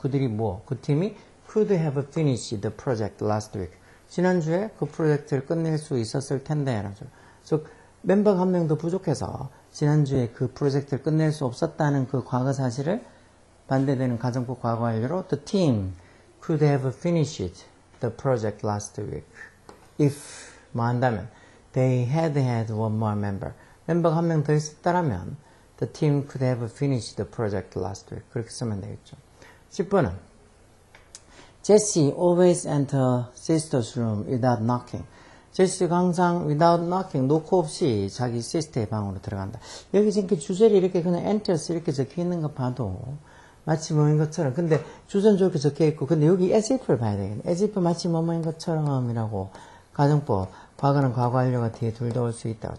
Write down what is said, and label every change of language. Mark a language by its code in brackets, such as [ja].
[ko] 그들이 그 팀이 [en] could have finished the project last week. [ko] 지난주에 그 프로젝트를 끝낼 수 있었을 텐데 즉 멤버가 한 명 더 부족해서 지난주에 그 프로젝트를 끝낼 수 없었다는 그 과거 사실을 반대되는 가정법 과거 완료로 [en] the team could have finished the project last week [ko] if 한다면 [en] they had one more member [ko] 멤버가 한 명 더 있었다면 the team could have finished the project last week 그렇게 쓰면 되겠죠. [en] 10번은 Jessie always enter sister's room without knocking. [ko] 제시가 항상 [en] without knocking, [ko] 노크 없이 자기 시스터의 방으로 들어간다. 여기 지금 주절이 이렇게 그냥 enters 이렇게 적혀 있는 거 봐도 마치 뭐인 것처럼. 근데 주전 저렇게 적혀 있고, 근데 여기 as if를 봐야 되겠네. as if 마치 뭐인 것처럼이라고 가정법, 과거는 과거 완료가 뒤에 둘 다 올 수 있다.